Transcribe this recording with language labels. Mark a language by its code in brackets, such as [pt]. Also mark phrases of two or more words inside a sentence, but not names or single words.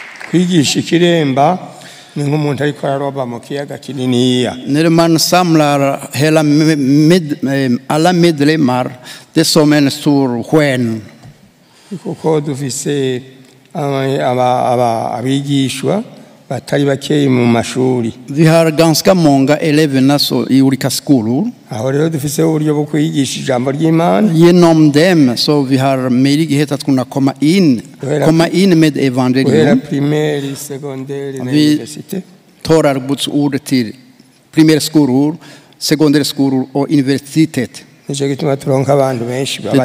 [rn] kwigisha ikiremba ni nk'umuntu ariko araroba mu kiyaga kininiya. [sv] När man samlar hela alla medlemmar, det är som en stor sjön. [rn] Kuko dufise abigishwa batari bakeyi mu mashuri. [sv] Vi har ganska många elever i olika skolor. [rn] Aho rero dufise uburyo bwo kwigisha ijambo ry'Imana. [sv] Genom dem så vi har möjlighet att kunna komma in med evangelium. Primär, sekundär, universitet. Tar Guds ord till primärskolor, sekundärskolor och universitet. Det är